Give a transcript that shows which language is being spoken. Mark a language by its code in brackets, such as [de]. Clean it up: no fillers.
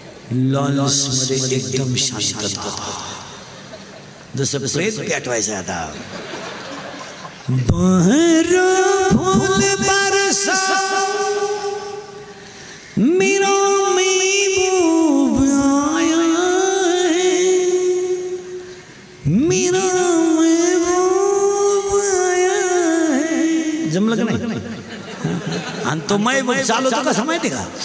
[mr] मध्ये एकदम शांतता, जसं प्रेत पेटवायचं आता. [hi] बहर फूल बरसा मेरा महबूब आया है, मेरा महबूब आया है. [mr] जमलं का नाही? आणि तो महबूब चालवतो कसा माहिती का?